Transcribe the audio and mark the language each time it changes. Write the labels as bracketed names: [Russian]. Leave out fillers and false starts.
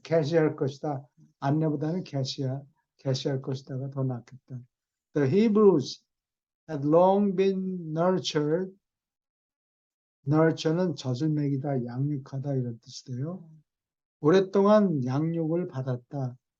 [Korean] 계시할 것이다. 안내보다는 계시할 것이다가 더 낫겠다. [English] The Hebrews had long been nurtured. [Korean] nurture는 젖을 먹이다, 양육하다 이런 뜻이에요. 오랫동안 양육을 받았다.